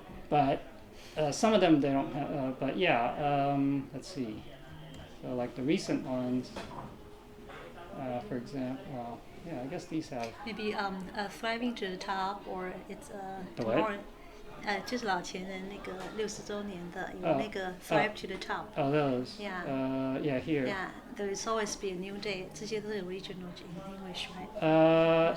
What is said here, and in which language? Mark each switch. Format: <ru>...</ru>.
<en>But some of them they don't have, but let's see. So like the recent ones, for example, I guess these have. Maybe thriving to the top, or it's The what? tomorrow.</en> <zh>就是老钱人那个60周年的有那个</zh> <en>thrive to the top. Oh, those. Yeah. Here. Yeah, there is always be a new day.</en> <zh>这些都是</zh> <en>original in English, right?</en>